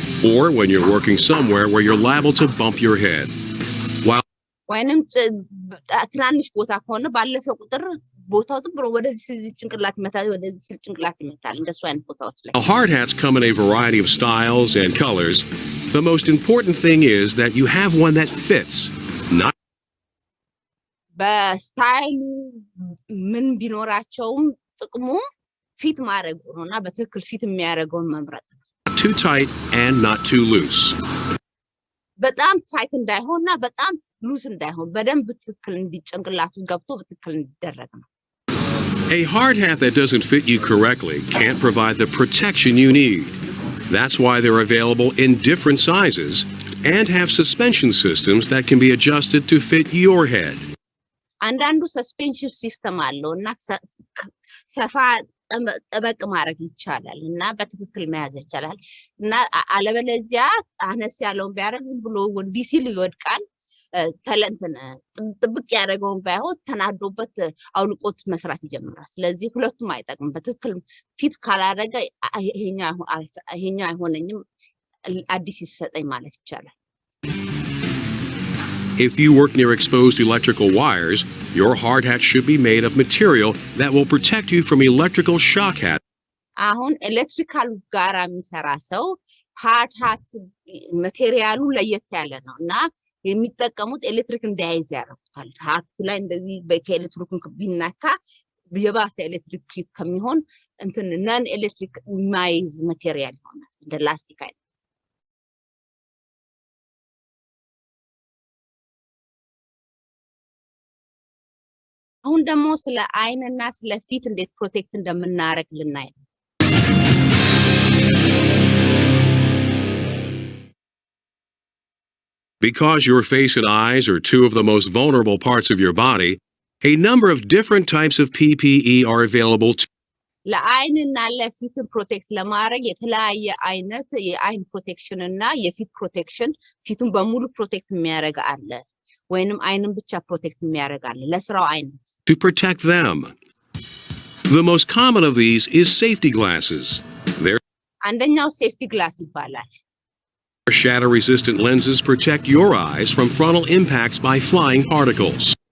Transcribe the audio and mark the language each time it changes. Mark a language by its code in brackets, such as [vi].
[en] Or when you're working somewhere where you're liable to bump your head. [am] ወይንም ትናንሽ ቦታ ከሆነ ባለፈ ቁጥር ቦታው ዝም ብሎ ወደዚህ ጭንቅላት ይመታል ወደዚህ ጭንቅላት ይመታል እንደሱ አይነት ቦታዎች ላይ። [en] Hard hats come in a variety of styles and colors. The most important thing is that you have one that fits. Not [am] በስታይሉ ምን ቢኖራቸውም ጥቅሙ ፊት ማድረግ ነውና በትክክል ፊት የሚያደርገውን መምረጥ ነው። [en] Too tight and not too loose. [am] በጣም ታይት እንዳይሆንና በጣም ሉዝ እንዳይሆን በደንብ ትክክል እንዲጭንቅላቱ ገብቶ በትክክል እንዲደረግ ነው። [en] A hard hat that doesn't fit you correctly can't provide the protection you need. That's why they're available in different sizes and have suspension systems that can be adjusted to fit your head. [am] አንዳንዱ ሰስፔንሽን ሲስተም አለው እና ሰፋ ጠበቅ ማድረግ ይቻላል እና በትክክል መያዝ ይቻላል እና አለበለዚያ አነስ ያለውን ቢያደርግ ዝም ብሎ እንዲህ ሲል ይወድቃል። ተለንተን ጥብቅ ያደረገውን ባይሆን ተናዶበት አውልቆት መስራት ይጀምራል። ስለዚህ ሁለቱም አይጠቅም። በትክክል ፊት ካላደረገ ይሄኛ አይሆነኝም አዲስ ይሰጠኝ ማለት ይቻላል። [en] If you work near exposed electrical wires, your hard hat should be made of material that will protect you from electrical shock hat. [am] አሁን ኤሌክትሪካል ጋር የሚሰራ ሰው ሃርድ ሃት ማቴሪያሉ ለየት ያለ ነው እና የሚጠቀሙት ኤሌክትሪክ እንዳይዝ ያደርጉታል። ሃርቱ ላይ እንደዚህ በኤሌክትሪክ ቢነካ የባሰ ኤሌክትሪክ ሂት ከሚሆን እንትን ነን ኤሌክትሪክ ማይዝ ማቴሪያል ይሆናል እንደ ላስቲክ አይነት። አሁን ደግሞ ስለ አይንና ስለ ፊት እንዴት ፕሮቴክት እንደምናረግ ልናይ ነው። [en] Because your face and eyes are two of the most vulnerable parts of your body, a number of different types of PPE are available to [am] ለአይንና ለፊት ፕሮቴክት ለማድረግ የተለያየ አይነት የአይን ፕሮቴክሽን እና የፊት ፕሮቴክሽን ፊቱን በሙሉ ፕሮቴክት የሚያደርግ አለ ወይንም አይንን ብቻ ፕሮቴክት የሚያደርግ አለ ለስራው አይነት [en] to protect them. The most common of these is safety glasses. [am] አንደኛው ሴፍቲ ግላስ ይባላል። [en] Shatter-resistant lenses protect your eyes from frontal impacts by flying particles.